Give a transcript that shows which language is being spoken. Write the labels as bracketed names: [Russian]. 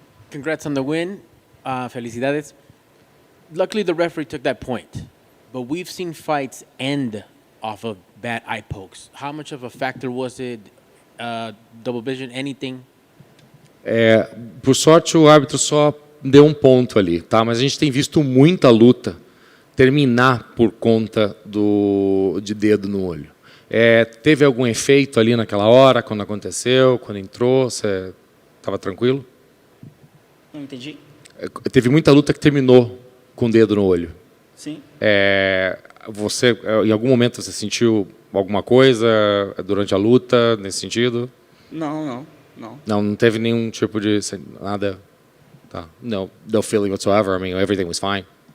[English] Congrats on the win. Felicidades. Luckily, the referee took that point. But we've seen fights end off of bad eye pokes. How much of a factor was it? Double vision, anything? [Portuguese] Por sorte, o árbitro só deu um ponto ali, tá? Mas a gente tem visto muita luta terminar por conta de dedo no olho. Teve algum efeito ali naquela hora, quando aconteceu, quando entrou? Você estava tranquilo? Não entendi. Teve muita luta que terminou com o dedo no olho. Sim. Você, em algum momento, você sentiu alguma coisa durante a luta nesse sentido? Não. Não teve nenhum tipo de nada. Tá. [English] No feeling whatsoever. I mean, everything was fine.